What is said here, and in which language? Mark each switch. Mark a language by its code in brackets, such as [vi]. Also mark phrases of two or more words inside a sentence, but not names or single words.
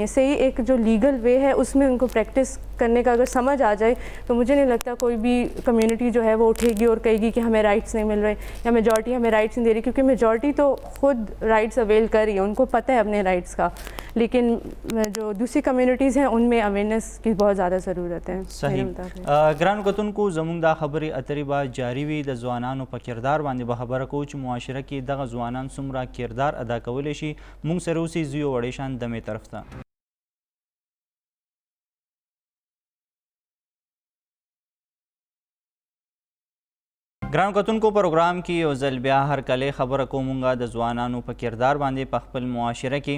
[ur] صحیح ایک جو لیگل وے ہے اس میں ان کو پریکٹس کرنے کا اگر سمجھ آ جائے, تو مجھے نہیں لگتا کوئی بھی کمیونٹی جو ہے وہ اٹھے گی اور کہے گی کہ ہمیں رائٹس نہیں مل رہے, یا میجورٹی ہمیں رائٹس نہیں دے رہی, کیونکہ میجورٹی تو خود رائٹس اویل کر رہی ہے, ان کو پتہ ہے اپنے رائٹس کا. لیکن جو دوسری کمیونٹیز ہیں ان میں اویئرنیس کی بہت زیادہ ضرورت ہے. صحیح. [ps] ګرانو کتونکو, زموږ دا خبرې اترې به جاري وي. د ځوانانو په کردار باندې به خبره کوو چې معاشره کې دغه ځوانان څومره کردار ادا کولی شي. موږ سره اوسئ, زه یو وړې شان دمې طرف ته. ګرانو کتونکو, پروګرام کې یو ځل بیا هرکلی خبره کومونږ د ځوانانو په کردار باندې په خپل معاشره کې.